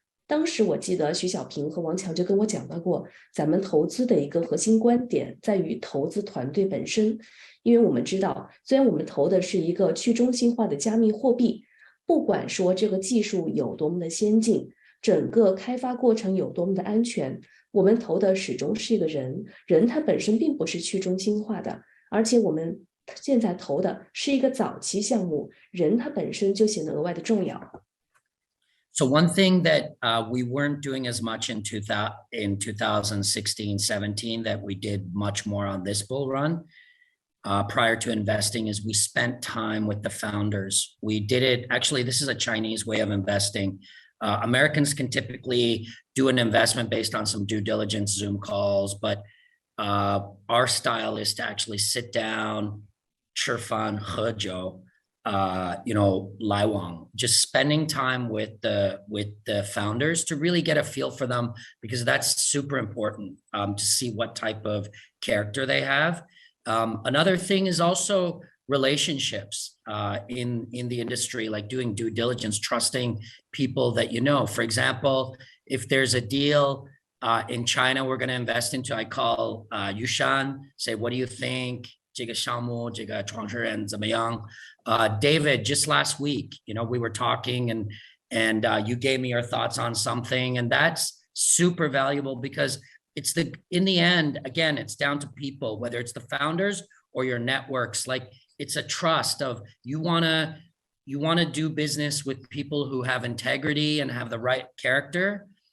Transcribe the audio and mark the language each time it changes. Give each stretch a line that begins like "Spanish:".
Chinese: 当时我记得徐小平和王强就跟我讲到过，咱们投资的一个核心观点在于投资团队本身，因为我们知道，虽然我们投的是一个去中心化的加密货币，不管说这个技术有多么的先进，整个开发过程有多么的安全，我们投的始终是一个人，人他本身并不是去中心化的，而且我们现在投的是一个早期项目，人他本身就显得额外的重要。
English: So one thing that we weren't doing as much in 2016-17 that we did much more on this bull run prior to investing is we spent time with the founders. We did it, actually, this is a Chinese way of investing. Americans can typically do an investment based on some due diligence Zoom calls, but our style is to actually sit down,
Chinese: 吃饭喝酒, Lai Wang,
English: just spending time with the founders to really get a feel for them, because that's super important to see what type of character they have. Another thing is also relationships in the industry, like doing due diligence, trusting people that you know. For example, if there's a deal in China we're going to invest into, I call Yushan, say, what do you think?
Chinese: 这个项目，这个创始人怎么样?
English: David, just last week, we were talking and you gave me your thoughts on something, and that's super valuable because in the end, again, it's down to people, whether it's the founders or your networks. Like, it's a trust of you want to do business with people who have integrity and have the right character.